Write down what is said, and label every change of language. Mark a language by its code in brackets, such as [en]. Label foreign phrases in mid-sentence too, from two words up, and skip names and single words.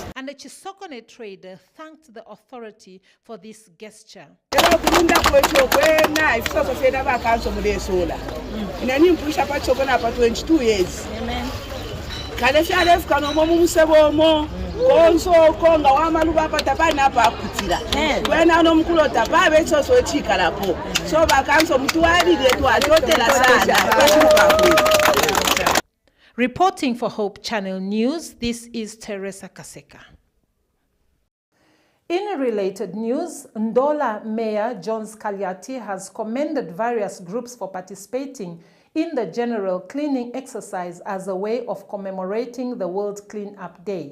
[en] And the Chisokone trader thanked the authority for this gesture. Amen. [bem] Konso konga wamaluba patapana pa kutira kwena no mkulo tapabe so chikalapo so bakanso mtuali letu atotela sana. [en] Reporting for Hope Channel News, this is Teresa Kaseka. In related news, Ndola Mayor Jones Kaliati has commended various groups for participating in the general cleaning exercise as a way of commemorating the World Clean-Up Day.